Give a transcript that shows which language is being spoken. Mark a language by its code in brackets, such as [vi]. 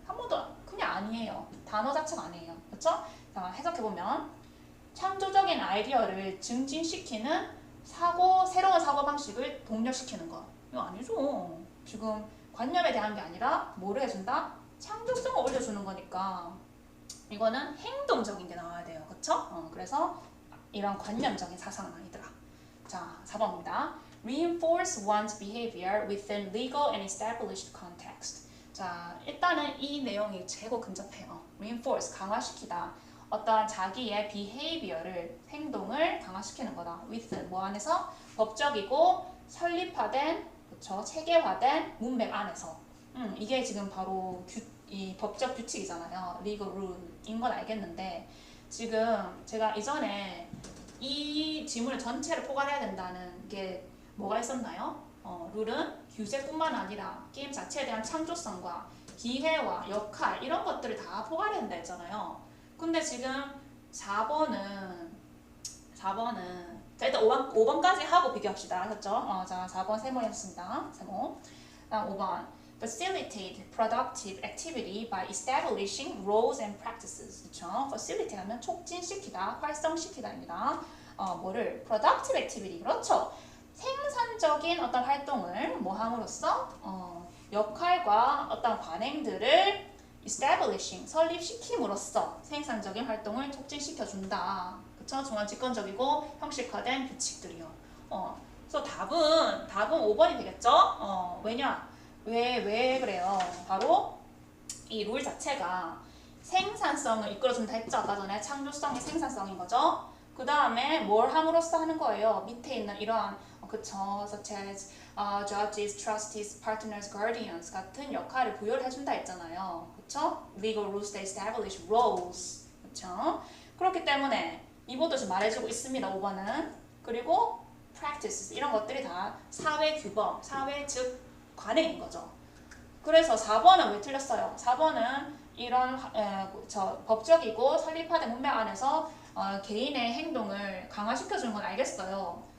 [ko] 한 번도 그냥 아니에요. 단어 자체가 아니에요. 그렇죠? 자, 해석해보면 창조적인 아이디어를 증진시키는 새로운 사고방식을 독려시키는 거. 이거 아니죠. 지금 관념에 대한 게 아니라 뭐를 해준다? 창조성을 올려주는 거니까 이거는 행동적인 게 나와야 돼요. 그쵸? 그래서 이런 관념적인 사상은 아니더라. 자, 4번입니다. [en] Reinforce one's behavior within legal and established context. [ko] 자, 일단은 이 내용이 최고 근접해요. Reinforce, 강화시키다. 어떠한 자기의 behavior를, 행동을 강화시키는 거다. within, 뭐 안에서? 법적이고 설립화된, 그쵸? 체계화된 문맥 안에서. 이게 지금 바로 이 법적 규칙이잖아요. legal rule인 건 알겠는데 지금 제가 이전에 이 지문을 전체를 포괄해야 된다는 게 뭐가 있었나요? 룰은 규제뿐만 아니라 게임 자체에 대한 창조성과 기회와 역할 이런 것들을 다 포괄해야 된다 했잖아요. 근데 지금 4번은 자 일단 5번까지 하고 비교합시다. 하셨죠? 자 4번 세모였습니다. 세모. 다음 5번 [en] Facilitate productive activity by establishing roles and practices. [ko] 그렇죠? Facilitate 하면 촉진시키다, 활성시키다입니다. 뭐를? [en] Productive activity. [ko] 그렇죠? 생산적인 어떤 활동을 뭐 함으로써 역할과 어떤 관행들을 establishing, 설립시킴으로써 생산적인 활동을 촉진시켜준다. 그쵸? 중앙집권적이고 형식화된 규칙들이요. 그래서 답은 5번이 되겠죠? 왜냐? 왜 그래요? 바로 이 룰 자체가 생산성을 이끌어준다 했죠? 아까 전에 창조성이 생산성인 거죠? 그 다음에 뭘 함으로써 하는 거예요? 밑에 있는 이러한 그쵸? [en] such as judges, trustees, partners, guardians [ko] 같은 역할을 부여를 해준다 했잖아요. 그쵸? [en] legal rules that establish roles. [ko] 그쵸? 그렇기 때문에 이것도 지금 말해주고 있습니다. 5번은. 그리고 practices 이런 것들이 다 사회 규범, 사회 즉 관행인 거죠. 그래서 4번은 왜 틀렸어요? 4번은 이런 법적이고 설립화된 문맥 안에서 개인의 행동을 강화시켜주는 건 알겠어요.